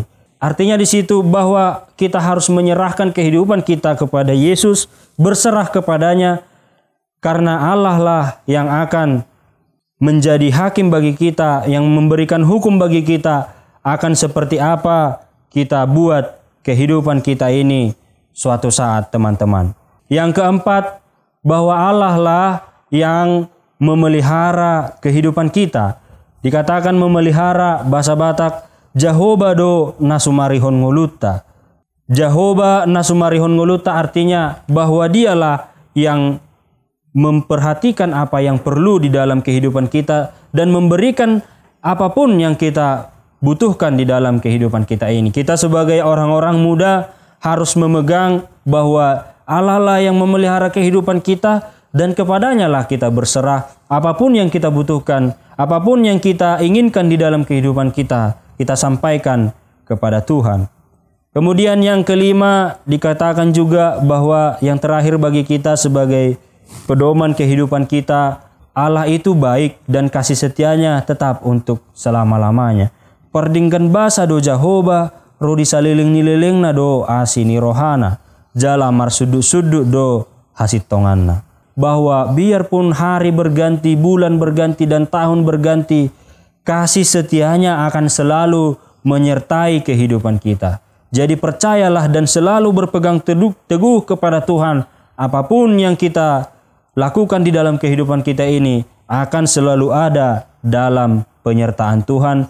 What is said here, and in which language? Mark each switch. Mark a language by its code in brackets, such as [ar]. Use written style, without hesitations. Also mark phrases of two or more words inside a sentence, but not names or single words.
[id] Artinya di situ bahwa kita harus menyerahkan kehidupan kita kepada Yesus, berserah kepadanya, karena Allah lah yang akan menjadi hakim bagi kita, yang memberikan hukum bagi kita akan seperti apa kita buat kehidupan kita ini suatu saat, teman-teman. Yang keempat, bahwa Allah lah yang memelihara kehidupan kita. Dikatakan memelihara, bahasa Batak, [bbc] Jahoba do nasumarihon nguluta. Jahoba nasumarihon nguluta [id] artinya bahwa dialah yang memperhatikan apa yang perlu di dalam kehidupan kita dan memberikan apapun yang kita butuhkan di dalam kehidupan kita ini. Kita sebagai orang-orang muda harus memegang bahwa Allah lah yang memelihara kehidupan kita dan kepadanya lah kita berserah. Apapun yang kita butuhkan, apapun yang kita inginkan di dalam kehidupan kita, kita sampaikan kepada Tuhan. Kemudian yang kelima, dikatakan juga bahwa yang terakhir bagi kita sebagai pedoman kehidupan kita, Allah itu baik dan kasih setianya tetap untuk selama-lamanya. [bbc] Perdingkan basa do Jahoba, rodi saliling nililing na do asini rohana, jala marsuduk-suduk do hasitonganna. [id] Bahwa biarpun hari berganti, bulan berganti, dan tahun berganti, kasih setianya akan selalu menyertai kehidupan kita. Jadi percayalah dan selalu berpegang teguh kepada Tuhan. Apapun yang kita lakukan di dalam kehidupan kita ini akan selalu ada dalam penyertaan Tuhan.